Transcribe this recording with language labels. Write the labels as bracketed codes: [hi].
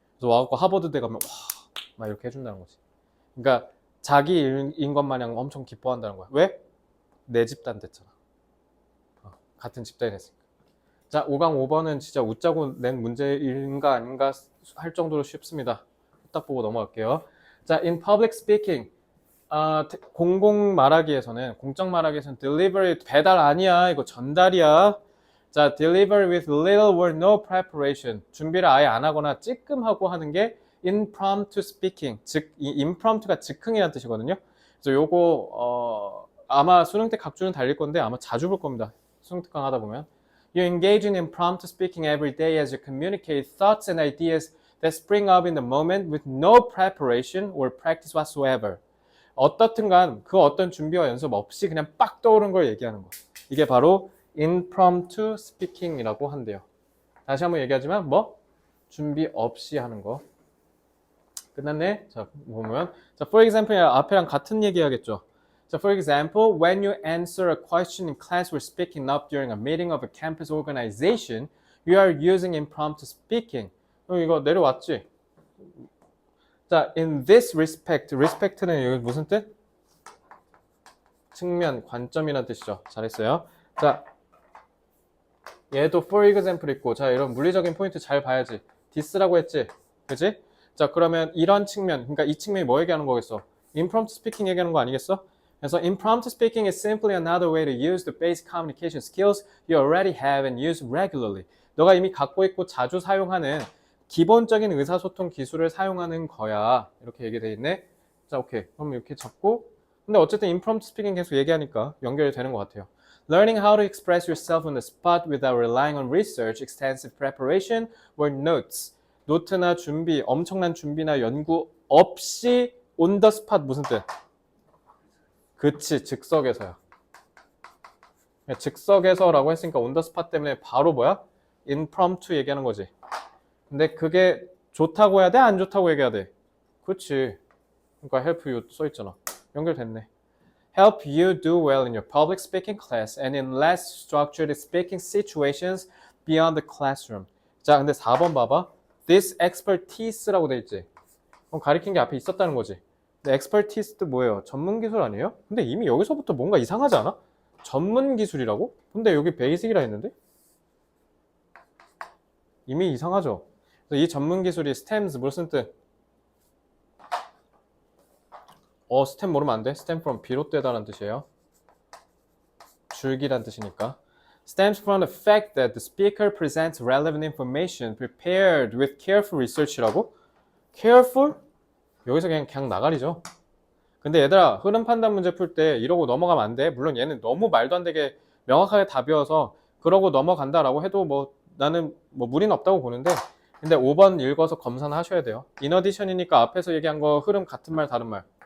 [ko] 그래서 와갖고 하버드대 가면 와, 막 이렇게 해준다는 거지. 그러니까 자기 일인 것 마냥 엄청 기뻐한다는 거야. 왜? 내 집단 됐잖아. 같은 집단이 됐으니까. 자, 5강 5번은 진짜 웃자고 낸 문제인가 아닌가 할 정도로 쉽습니다. 딱 보고 넘어갈게요. 자, [en] in public speaking, [ko] 공공 말하기에서는, 공적 말하기에서는 delivery 배달 아니야. 이거 전달이야. [en] 자, deliver with little or no preparation. [ko] 준비를 아예 안 하거나 찌끔하고 하는 게 impromptu speaking. 즉, 이 impromptu가 즉흥이라는 뜻이거든요. 그래서 요거, 아마 수능 때 각주는 달릴 건데 아마 자주 볼 겁니다. 수능 특강 하다 보면. [en] You engage in impromptu speaking every day as you communicate thoughts and ideas that spring up in the moment with no preparation or practice whatsoever. [ko] 어떻든 간 그 어떤 준비와 연습 없이 그냥 빡 떠오른 걸 얘기하는 거. 이게 바로 impromptu speaking이라고 한대요. 다시 한번 얘기하지만 뭐? 준비 없이 하는 거. 끝났네? 자, 보면 자, [en] for example [ko] 앞에랑 같은 얘기 하겠죠. [en] So for example, when you answer a question in class or speaking up during a meeting of a campus organization, you are using impromptu speaking. [ko] 이거 내려왔지? 자, [en] in this respect [ko] 는 여기 무슨 뜻? 측면, 관점이라는 뜻이죠. 잘했어요. 자, 얘도 for example 있고, 자, 이런 물리적인 포인트 잘 봐야지. this라고 했지? 그치? 자, 그러면 이런 측면, 그러니까 이 측면이 뭐 얘기하는 거겠어? impromptu speaking 얘기하는 거 아니겠어? 그래서 [en] impromptu speaking is simply another way to use the basic communication skills you already have and use regularly. [ko] 너가 이미 갖고 있고 자주 사용하는 기본적인 의사소통 기술을 사용하는 거야. 이렇게 얘기되어 있네. 자, 오케이. 그럼 이렇게 잡고. 근데 어쨌든 impromptu speaking 계속 얘기하니까 연결이 되는 것 같아요. [en] Learning how to express yourself on the spot without relying on research, extensive preparation, or notes. [ko] 노트나 준비, 엄청난 준비나 연구 없이 [en] on the spot [ko] 무슨 뜻? 그치, 즉석에서야. 즉석에서라고 했으니까 [en] on the spot [ko] 때문에 바로 뭐야? impromptu 얘기하는 거지. 근데 그게 좋다고 해야 돼? 안 좋다고 얘기해야 돼? 그치. 그러니까 help you 써있잖아. 연결됐네. [en] Help you do well in your public speaking class and in less structured speaking situations beyond the classroom. [ko] 자, 근데 4번 봐봐. [en] This expertise [ko] 라고 돼 있지. 그럼 가리킨 게 앞에 있었다는 거지. 근데 expertise도 뭐예요? 전문 기술 아니에요? 근데 이미 여기서부터 뭔가 이상하지 않아? 전문 기술이라고? 근데 여기 basic이라 했는데? 이미 이상하죠? 그래서 이 전문 기술이 stems 무슨 뜻? stem 모르면 안 돼. stem from 비롯되다라는 뜻이에요. 줄기란 뜻이니까. [en] stems from the fact that the speaker presents relevant information prepared with careful research라고? [ko] careful? 여기서 그냥 나가리죠. 근데 얘들아, 흐름 판단 문제 풀 때 이러고 넘어가면 안 돼. 물론 얘는 너무 말도 안 되게 명확하게 답이어서 그러고 넘어간다라고 해도 뭐 나는 뭐 무리는 없다고 보는데, 근데 5번 읽어서 검사는 하셔야 돼요. [en] in addition [ko] 이니까 앞에서 얘기한 거 흐름 같은 말 다른 말?